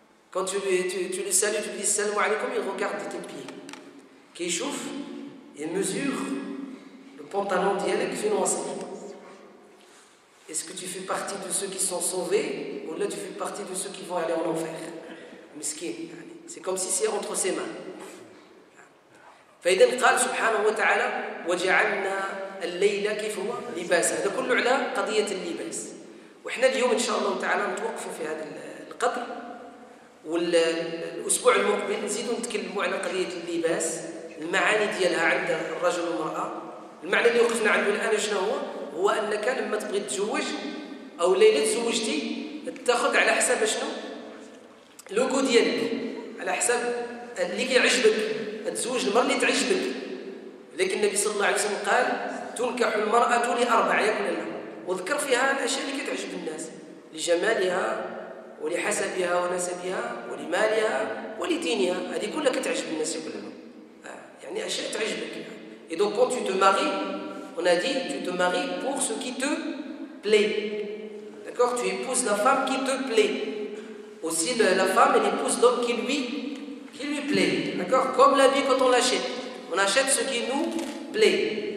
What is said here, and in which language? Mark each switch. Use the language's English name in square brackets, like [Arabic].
[French] Quand tu le salues, tu lui dis salam alaykoum, il regarde tes pieds. Qui chauffe, il mesure le pantalon d'Yalek financier. Est-ce que tu fais partie de ceux qui sont sauvés ou là tu fais partie de ceux qui vont aller en enfer? Miskin. C'est comme si c'est entre ses mains. [Arabic] فإذا قال سبحانه وتعالى وجعلنا الليل كيف هو لباسا. هذا كله على قضية اللباس. وإحنا اليوم إن شاء الله تعالى نتوقفوا في هذا القدر. والأسبوع المقبل نزيدوا نتكلموا على قضية اللباس. المعاني ديالها عند الرجل والمرأة. المعنى اللي وقفنا عنده الآن شنو هو أنك لما تبغي تتزوج أو ليلة تزوجتي تاخذ على حساب شنو؟ لوكو ديالك، على حساب اللي كيعجبك، تزوج المرأة اللي تعجبك. لكن النبي صلى الله عليه وسلم قال تنكح المرأة لأربع يقول لها، وذكر فيها الأشياء اللي كتعجب الناس لجمالها ولحسبها ونسبها ولمالها ولدينها. هذه كلها كتعجب الناس يقول لهم. يعني أشياء تعجبك. [French] Et donc quand tu te maries, on a dit tu te maries pour ce qui te plaît. D'accord? Tu épouses la femme qui te plaît. Aussi la femme elle épouse l'homme qui lui plaît. D'accord? Comme l'habit quand on l'achète. On achète ce qui nous plaît.